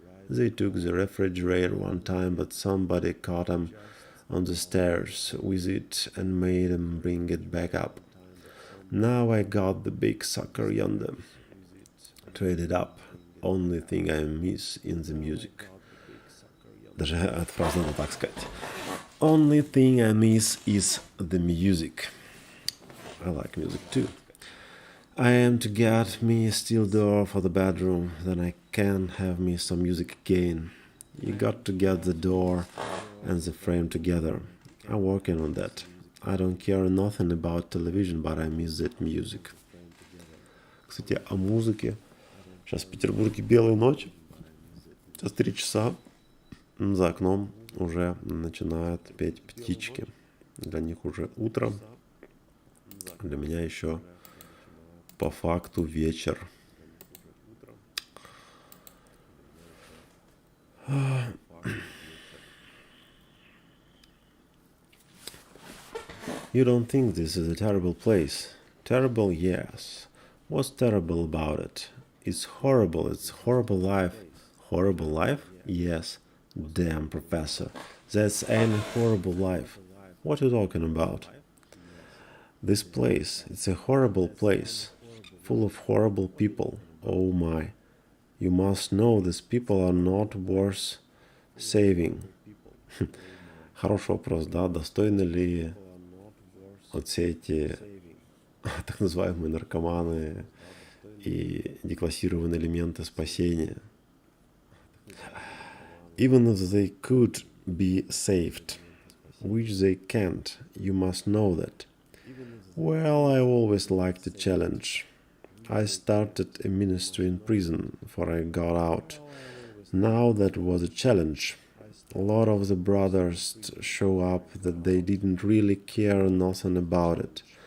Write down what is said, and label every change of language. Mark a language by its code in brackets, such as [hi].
[en] They took the refrigerator one time, but somebody caught 'em on the stairs with it and made 'em bring it back up. Now I got the big sucker yonder. Traded up. Only thing I miss in the music. [ru] Даже отпраздновал, так сказать. [en] Only thing I miss is the music. I like music too. I am to get me a steel door for the bedroom, then I can have me some music again. You got to get the door and the frame together. I'm working on that. I don't care nothing about television, but I miss that music. [ru] Кстати, о музыке. Сейчас в Петербурге белая ночь. Сейчас 3 часа. За окном уже начинают петь птички. Для них уже утро. Для меня еще по факту вечер. [en] You don't think this is a terrible place? Terrible, yes. What's terrible about it? It's horrible. It's horrible life. Horrible life? Yes. Damn, professor. That's any horrible life. What are you talking about? This place, it's a horrible place. Full of horrible people. Oh my. You must know these people are not worth saving. [ru] Хороший вопрос, да? Достойны ли вот все эти так называемые наркоманы и деклассированные элементы спасения? [en] Even if they could be saved, which they can't, you must know that. Well, I always liked a challenge. I started a ministry in prison before I got out. Now that was a challenge. A lot of the brothers show up that they didn't really care nothing about it.